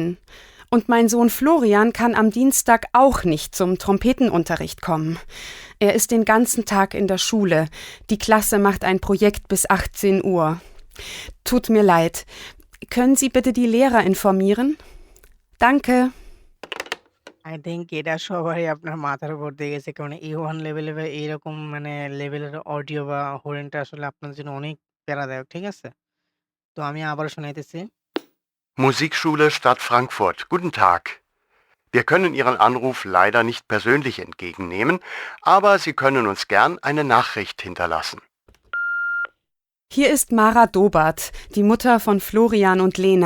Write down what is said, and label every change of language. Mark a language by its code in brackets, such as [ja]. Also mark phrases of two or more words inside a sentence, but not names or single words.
[de] Und mein Sohn Florian kann am Dienstag auch nicht zum Trompetenunterricht kommen. Er ist den ganzen Tag in der Schule. Die Klasse macht ein Projekt bis 18 Uhr. Tut mir leid. Können Sie bitte die Lehrer informieren? Danke. [en] I think [bn] এটা সবারই আপনার মাথার উপর দিয়ে গেছে। কারণ A1 লেভেলে বা এইরকম মানে লেভেলের অডিও বা হরেনটা আসলে আপনার জন্য অনেক প্যারাদায়ক। ঠিক আছে? তো আমি আবারও শোনাইতেছি। [de] Musikschule Stadt Frankfurt. Guten Tag. Wir können Ihren Anruf leider nicht persönlich entgegennehmen, aber Sie können uns gern eine Nachricht hinterlassen. Hier ist Mara Dobart, die Mutter von Florian und Lena.